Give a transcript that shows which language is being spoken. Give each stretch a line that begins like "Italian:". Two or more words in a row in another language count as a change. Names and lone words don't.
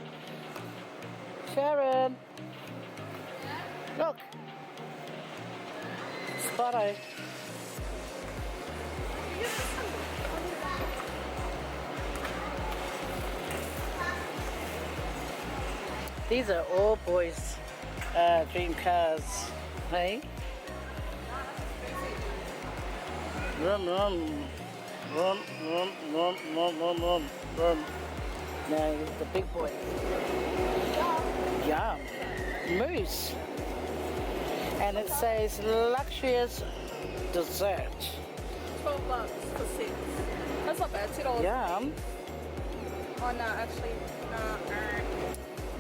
English: Sharon. Look. Spotto. These are all boys' dream cars, hey? Rum, rum. Rum, rum, rum, rum, rum, rum, rum. Now, the big boy. Yum. Moose. And it says luxurious dessert. $12 for 6. That's not bad. $2. Yum. Oh no, actually, no.